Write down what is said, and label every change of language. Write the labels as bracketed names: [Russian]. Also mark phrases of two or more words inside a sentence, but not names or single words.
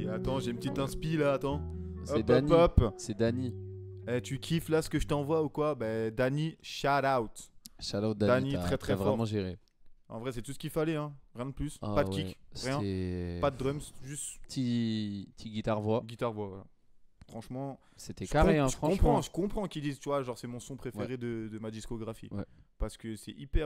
[French] Attends, j'ai une petite inspi là, attends. C'est Hop, Dani. hop, hop. C'est Dani. Eh, tu kiffes là ce que je t'envoie ou quoi? Ben, Dani, [English] shout out. Shout out [French] Dani, Dani. très, très t'as vraiment fort. géré. En vrai, c'est tout ce qu'il fallait, hein. Rien de plus. Ah pas de ouais. kick. Rien. Pas de drums, juste petit guitare-voix. Guitare-voix, voilà. Franchement, c'était carré, franchement. Je comprends qu'ils disent, tu vois, genre c'est mon son préféré de ma discographie. Ouais. Parce que c'est hyper.